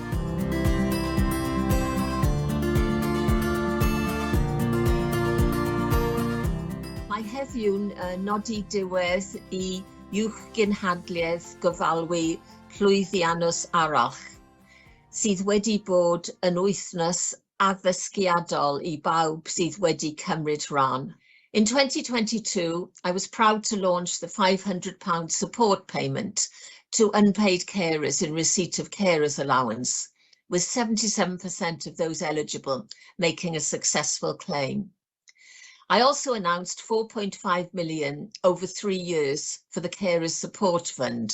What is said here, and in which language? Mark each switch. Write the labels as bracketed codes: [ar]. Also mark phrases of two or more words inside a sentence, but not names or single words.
[cy] Mae heddiw'n nodi diwedd I uwch gynhadledd gyfalwy llwyddiannus arall, sydd wedi bod yn wythnos addysgiadol I bawb sydd wedi cymryd rhan. [en] In 2022, I was proud to launch the £500 support payment to unpaid carers in receipt of carers allowance, with 77% of those eligible making a successful claim. I also announced £4.5 million over 3 years for the Carers Support Fund.